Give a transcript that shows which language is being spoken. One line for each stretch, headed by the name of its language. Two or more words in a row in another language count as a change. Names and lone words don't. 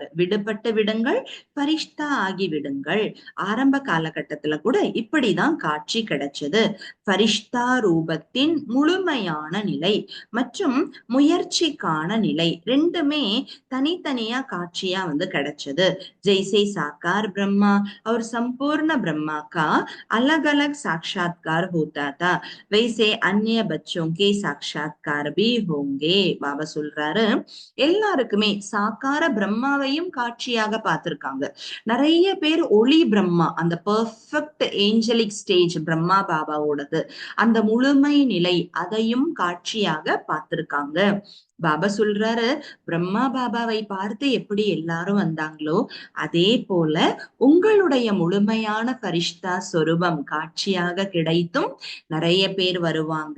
Tamil: விடுபட்டு விடுங்கள், ஃபரிஷ்தா ஆகி விடுங்கள். ஆரம்ப காலகட்டத்துல கூட இப்படிதான் காட்சி கிடைச்சது. ஃபரிஷ்தா ரூபத்தின் முழுமையான நிலை மற்றும் முயற்சிக்கான நிலை 2மே தனித்தனியா காட்சியா வந்து கிடைச்சது.
Hindi: जैसे साकार ब्रह्मा और संपूर्ण ब्रह्मा का अलग अलग साक्षात्कार होता था, वैसे अन्य बच्चों के साक्षात्कार भी होंगे.
Tamil: பாபா சொல்றாரு, எல்லாருக்குமே சாக்கார பிரம்மாவையும் காட்சியாக பார்த்திருக்காங்க. நிறைய பேர் ஒளி பிரம்மா, அந்த
English: perfect angelic stage
Tamil: பிரம்மா பாபாவோடது, அந்த முழுமை நிலை, அதையும் காட்சியாக பார்த்திருக்காங்க. பாபா சொல்றாரு, பிரம்மா பாபாவை பார்த்து எப்படி எல்லாரும் வந்தாங்களோ அதே போல உங்களுடைய முழுமையான பரிஷ்தா சொரூபம் காட்சியாக கிடைத்தும் நிறைய பேர் வருவாங்க.